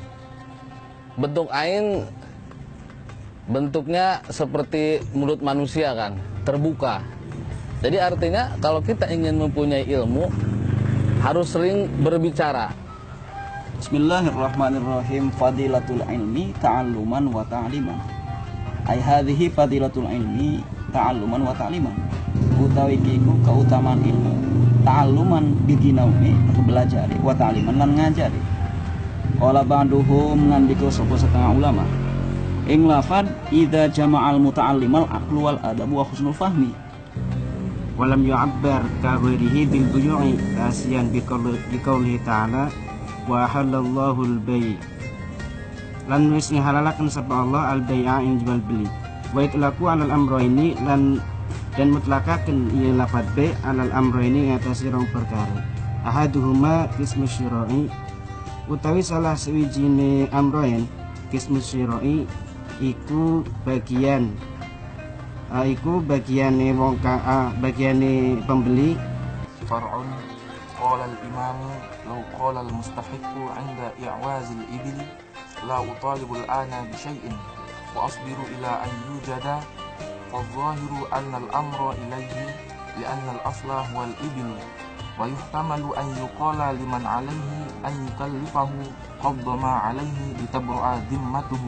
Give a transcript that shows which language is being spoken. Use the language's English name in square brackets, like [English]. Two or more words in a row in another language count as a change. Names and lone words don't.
[Indonesian] Bentuk ain bentuknya seperti mulut manusia kan, terbuka. Jadi artinya kalau kita ingin mempunyai ilmu harus sering berbicara. [Arabic] بسم الله الرحمن الرحيم. فضيلة العلم تعلما وتعليما أي هذه فضيلة العلم تعلما وتعليما. [Javanese] Utawi iku keutamaan ilmu. Ta'alluman biginaune belajar [Arabic] وتعليما [Javanese] lan ngajari. [Arabic] قال بعضهم [Javanese] ngandika sapa setengah ulama. Ing lafad [Arabic] إذا جمع المتعلم العقل والأدب وحسن الفهم. ولم يعبر كغيره بالبيوع كسيان بقوله تعالى وأحل الله البيع'. [Javanese] Lan wis halalaken sapa Allah al-bai'a ing jual beli. [Arabic] وإطلاق على الأمرين [Javanese] lan dan mutlakaken ieu lafadz bai' [Arabic] على الأمرين [Javanese] ing atase rong perkara. Ahaduhuma [Arabic] قسم الشراء [Javanese] utawi salah sawijine amrayn [Arabic] قسم الشراء [Javanese] iku bagiane wong bagiane pembeli. [Arabic] فرع قال الإمام لو قال المستحق عند إعواز الإبل لا أطالب الآن بشيء وأصبر إلى أن يوجد فالظاهر أن الأمر إليه لأن الأصل هو الإبل ويحتمل أن يقال لمن عليه أن يكلفه قبض ما عليه لتبرأ ذمته.